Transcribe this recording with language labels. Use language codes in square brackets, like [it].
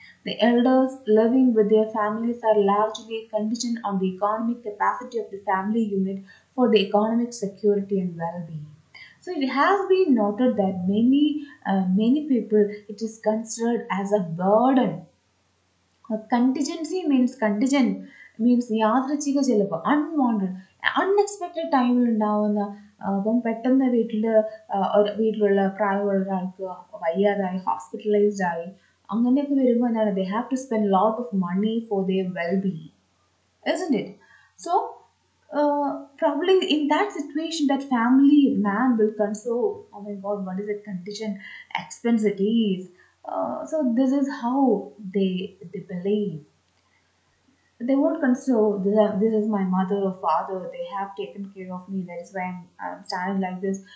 [en] The elders living with their families are largely contingent on the economic capacity of the family unit for the economic security and well-being. So it has been noted that many people, it is considered as a burden. [ml] Contingency means യാദൃച്ഛിക ചിലവ്, unexpected ടൈമിൽ ഉണ്ടാവുന്ന, അപ്പം പെട്ടെന്ന് വീട്ടിലുള്ള പ്രായമുള്ള ഒരാൾക്ക് വയ്യാതായി, hospitalised ആയി, അങ്ങനെയൊക്കെ വരുമ്പോൾ എന്താണ്, [en] They have to spend lot of money for their wellbeing, isn't it? So probably in that situation, that family man will console, oh my god, what is it contingent expense it is. So this is how they believe. They won't consider, "Oh, this is my mother or father, they have taken care of me, that is why I'm standing like this."